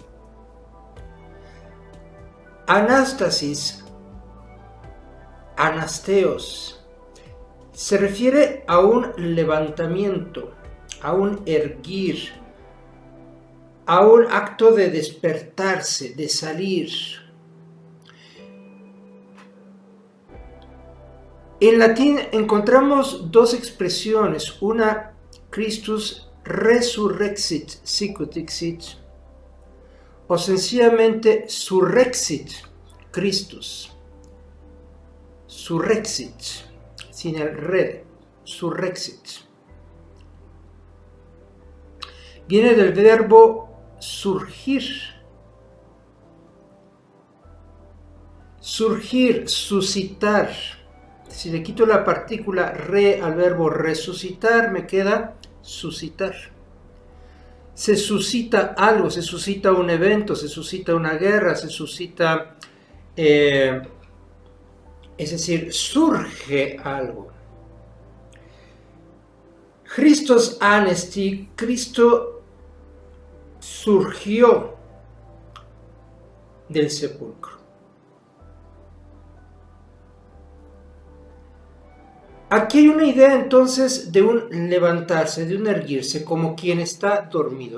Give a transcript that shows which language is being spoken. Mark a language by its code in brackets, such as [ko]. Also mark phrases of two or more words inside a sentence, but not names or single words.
[es] Anástasis, anasteos, se refiere a un levantamiento, a un erguir, a un acto de despertarse, de salir. En latín encontramos dos expresiones, una [la] Christus resurrexit sicut dixit, [es] o sencillamente [la] surrexit Christus. [es] Surrexit, sin el re, surrexit. Viene del verbo surgir. Surgir, suscitar. Si le quito la partícula re al verbo resucitar, me queda suscitar. Se suscita algo, se suscita un evento, se suscita una guerra, se suscita, es decir, surge algo. [el] Christus anesti, [es] Cristo surgió del sepulcro. Aquí hay una idea entonces de un levantarse, de un erguirse, como quien está dormido.